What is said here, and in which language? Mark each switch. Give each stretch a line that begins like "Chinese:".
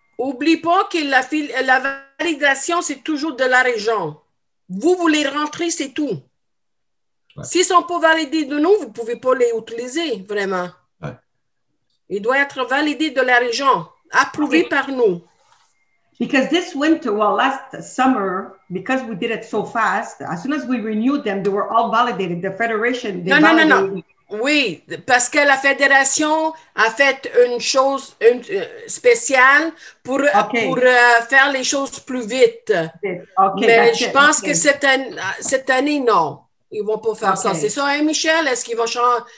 French: Oublie pas que la validation, c'est toujours de la région. Vous les rentrez, c'est tout. Ouais. S'ils ne sont pas validés de nous, vous ne pouvez pas les utiliser, vraiment. Ouais. Il doit être validé de la région, approuvé par nous.
English: Because this winter, last summer, because we did it so fast, as soon as we renewed them, they were all validated. The federation,
French: Non. Oui, parce que la fédération a fait une chose spéciale pour faire les choses plus vite. Mais je pense que cette année, non. Ils ne vont pas faire ça. C'est ça, hein, Michel? Est-ce qu'ils vont changer?